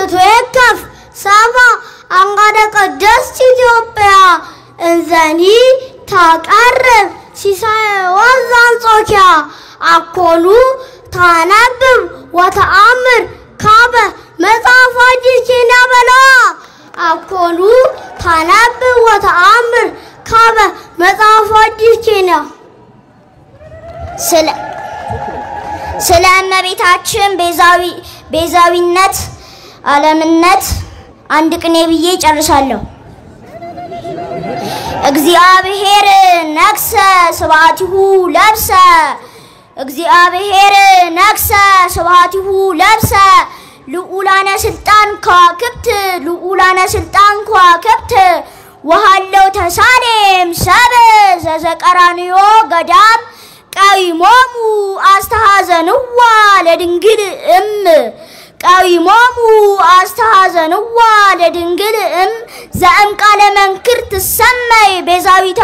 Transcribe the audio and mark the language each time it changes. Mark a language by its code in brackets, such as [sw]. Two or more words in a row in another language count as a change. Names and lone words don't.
[gez] ተትዌከፍ ሰባ አንጋደ ቅድስት ኢትዮጵያ እንዘኒ ታቀርብ ሲሳይ ወዛንጾኪያ አኮኑ ታነብብ ወተአምር ካበ መጽሐፈ ዲኪና በላ አኮኑ ታነብብ ወተአምር ካበ መጽሐፈ ዲኪና [am] ስለ እመቤታችን ቤዛዊነት ዓለምነት አንድ ቅኔ ብዬ ጨርሳለሁ። [gez] እግዚአብሔር ነክሰ ስብሐቲሁ ለብሰ እግዚአብሔር ነክሰ ስብሐቲሁ ለብሰ ልዑላነ ስልጣን ከዋክብት ወሃለው ተሳሌም ሰብ ዘዘቀራንዮ ገዳም ቀይሞሙ አስተሐዘንዋ ለድንግል ቀይሞሙ አስተሐዘንዋ ለድንግል ዘእም ቃለ መንክር ትሰመይ ቤዛዊተ